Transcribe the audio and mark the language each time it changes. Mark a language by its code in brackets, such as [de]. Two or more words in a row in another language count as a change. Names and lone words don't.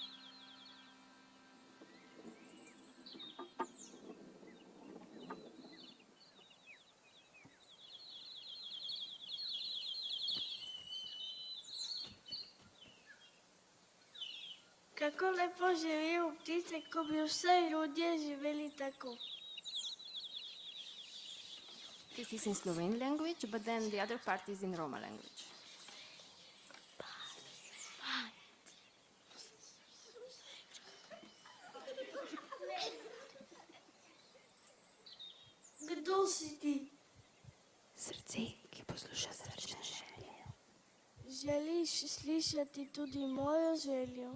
[sl] Kako lepo živijo ptice, ko bi vsaj ljudje živeli tako. [en] This is in Slovene language, but then the other part is in Roma language. [sl] Kdo si ti? Srce, ki posluša srčne želje. Želiš slišati tudi mojo željo?